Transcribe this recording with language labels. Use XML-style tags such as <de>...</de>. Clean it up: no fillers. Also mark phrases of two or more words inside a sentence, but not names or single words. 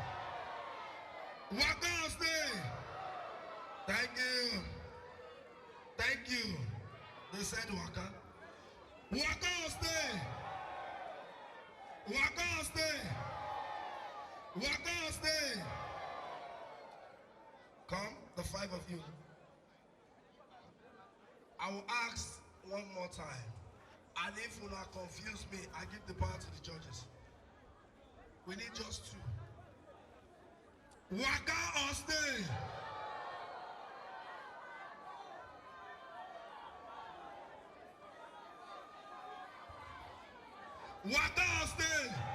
<en>Waka or stay. Thank you. Thank you. They said waka. Waka or stay. Waka or stay. Waka or stay. Come, the five of you. I will ask one more time. And if you are confuse me, I give the power to the judges. We need just two. Waka or stay. Waka or stay.</en>